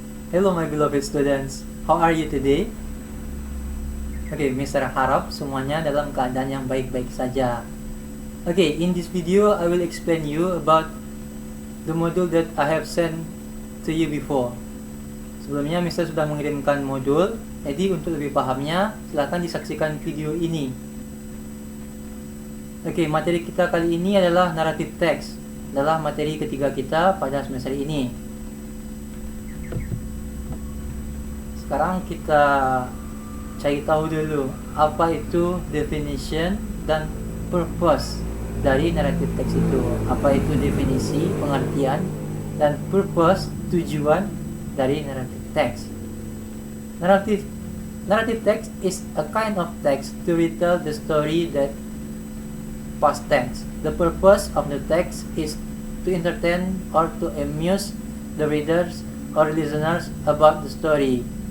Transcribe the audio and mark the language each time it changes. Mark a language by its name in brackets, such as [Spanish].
[English] Hello my beloved students, how are you today? Okay, Mr. [Indonesian] harap semuanya dalam keadaan yang baik-baik saja. [English] Okay, in this video I will explain you about the module that I have sent to you before. [Indonesian] Sebelumnya Mr. sudah mengirimkan modul, jadi untuk lebih pahamnya silahkan disaksikan video ini. Okay, materi kita kali ini adalah narrative text, adalah materi ketiga kita pada semester ini. Sekarang kita cari tahu dulu apa itu definition dan purpose dari narrative text itu. Apa itu definisi, pengertian, dan purpose, tujuan dari narrative text. [English] Narrative text is a kind of text to retell the story that past tense. The purpose of the text is to entertain or to amuse the readers or listeners about the story.